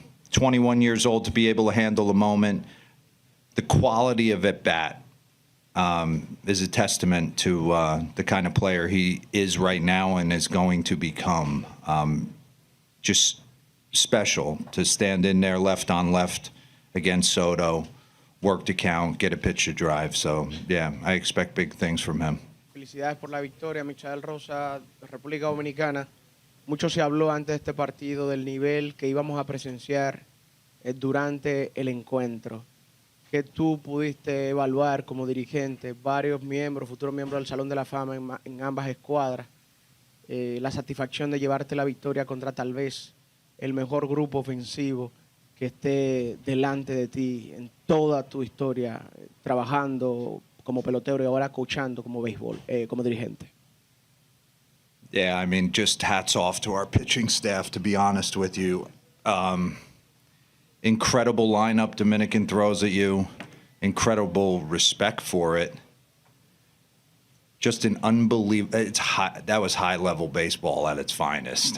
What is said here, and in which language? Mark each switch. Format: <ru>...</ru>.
<en>21 years old to be able to handle the moment. The quality of at bat is a testament to the kind of player he is right now and is going to become. Just special to stand in there left on left against Soto, work to count, get a pitch to drive. So, yeah, I expect big things from him.</en> <es>Felicidades por la victoria, Michael Rosa, República Dominicana. Mucho se habló antes de este partido del nivel que íbamos a presenciar durante el encuentro. Que tú pudiste evaluar como dirigente, varios miembros, futuros miembros del Salón de la Fama en ambas escuadras, la satisfacción de llevarte la victoria contra tal vez el mejor grupo ofensivo que esté delante de ti en toda tu historia, trabajando como pelotero y ahora coachando como béisbol, como dirigente.</es> <en>Yeah, I mean, just hats off to our pitching staff, to be honest with you. Incredible lineup Dominican throws at you. Incredible respect for it. Just an unbelievable. That was high-level baseball at its finest.</en>